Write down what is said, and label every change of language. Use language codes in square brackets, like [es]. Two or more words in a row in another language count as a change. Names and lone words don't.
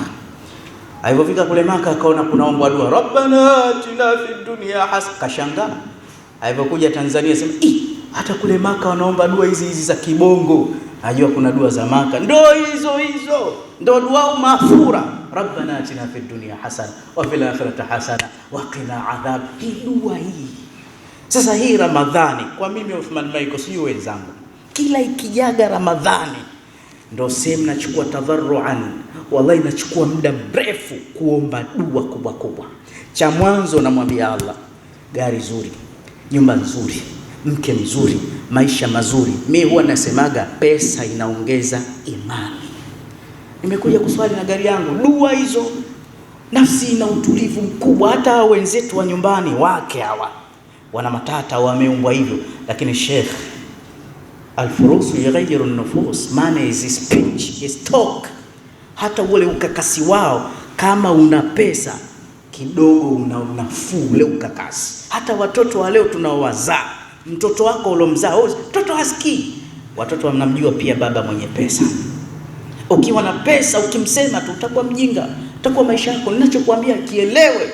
[sw] Alipofika kule Maka akaona kunaombwa dua [ar] ربنا آتنا في الدنيا حسنة, [sw] kashangaa. Alipokuja Tanzania sema hata kule Maka wanaomba dua hizi za kibongo. Najua kuna dua za Maka ndo hizo ndo dua mafura, [ar] ربنا آتنا في الدنيا حسنة وفي الآخرة حسنة وقنا عذاب. [sw] Hii dua hii. Sasa hii Ramadhani kwa mimi Uthman Michael, sio wenzangu, kila ikijaga Ramadhani ndo sehemu nachukua tadharruan, wallahi nachukua muda mrefu kuomba dua kubwa. Cha mwanzo namwambia Allah, gari zuri, nyumba nzuri, mke mzuri, maisha mazuri. Mimi huwa nasemaga pesa inaongeza imani. Nimekuja kuswali na gari yangu, dua hizo, nafsi ina utulivu mkubwa. Hata wenzetu wa nyumbani wake hawa wana matata, wameumbwa hivyo, lakini Sheikh [ar] الفلوس تغير النفوس, [en] money is speech, is talk. [sw] Hata ule ukakasi wao, kama una pesa kidogo una unafuu ule ukakasi. Hata watoto wa leo tunaowazaa, mtoto wako ulomzaa, mtoto hasikii. Watoto wanamjua pia baba mwenye pesa. Ukiwa na pesa ukimsema tu utakuwa mjinga, utakuwa maisha yako ninachokuambia kielewe.